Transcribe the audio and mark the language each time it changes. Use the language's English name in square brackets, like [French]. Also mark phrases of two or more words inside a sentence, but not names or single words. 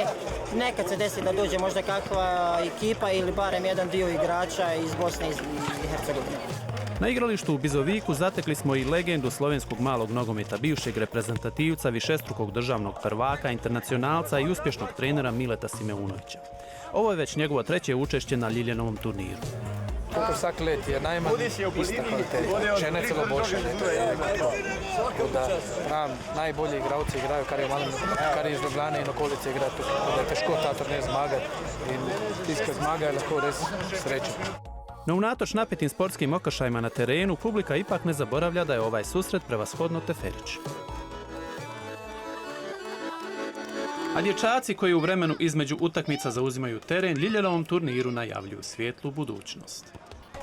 [Bosnian] Nekad se desi da dođe možda kakva ekipa ili barem jedan dio igrača iz Bosne i Hercegovine. Na igralištu u Bizoviku zatekli smo i legendu slovenskog malog nogometa, bivšeg reprezentativca, višestrukog državnog prvaka, internacionalca i uspješnog trenera Mileta Simeunovića. Ovo je već njegovo treće učešće na Ljiljanovom turniru. [Slovenian] Vsak let je najmanj ista kvaliteta, če ne celo boljša. Najbolji igralci igrajo, kar je iz Ljubljane in okolice igra, da je težko ta turnir zmagati in tisti, ki zmaga, je lahko res srečen. [Bosnian] No unatoč napetim sportskim okršajima na terenu, publika ipak ne zaboravlja da je ovaj susret prevashodno teferić. A dječaci koji u vremenu između utakmica zauzimaju teren, Ljiljanovom turniru najavljuju svijetlu budućnost.